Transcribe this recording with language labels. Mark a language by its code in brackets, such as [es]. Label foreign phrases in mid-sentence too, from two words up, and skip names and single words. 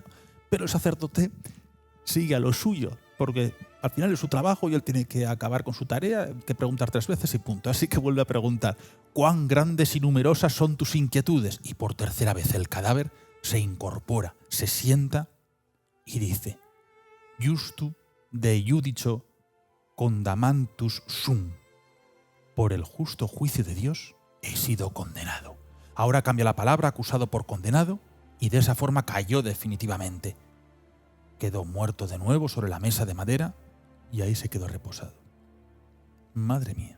[es] Pero el sacerdote sigue a lo suyo, porque al final es su trabajo y él tiene que acabar con su tarea, que preguntar 3 veces y punto. Así que vuelve a preguntar: ¿cuán grandes y numerosas son tus inquietudes? Y por 3ª vez el cadáver se incorpora, se sienta y dice: [la] Justu de judicio condamantus sum. [es] Por el justo juicio de Dios he sido condenado. Ahora cambia la palabra acusado por condenado, y de esa forma cayó definitivamente. Quedó muerto de nuevo sobre la mesa de madera y ahí se quedó reposado. Madre mía.